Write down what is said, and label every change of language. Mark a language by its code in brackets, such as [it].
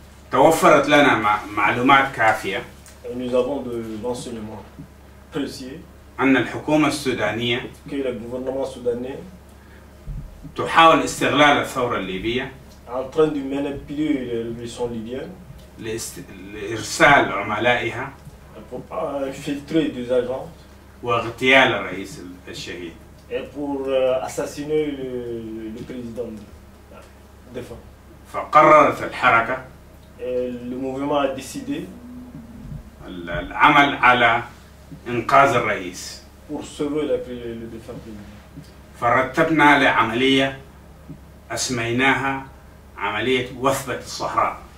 [ar] توفرت لنا معلومات كافية [fr] et nous avons de l'enseignement précieux [ar] أن الحكومة السودانية [fr] que le gouvernement soudanais [ar] تحاول استغلال الثورة الليبية [fr] est en train de manipuler les révolutions libyennes [ar] لإرسال عملائها [fr] pour infiltrer des agents [ar] واغتيال الرئيس الشهيد. [fr] et pour assassiner le président défunt. [ar] فقررت الحركة [fr] Et le mouvement a décidé [ar] العمل على إنقاذ الرئيس. [fr] pour sauver le défunt président. [ar] فرتبنا لعملية أسميناها عملية وثبة الصحراء.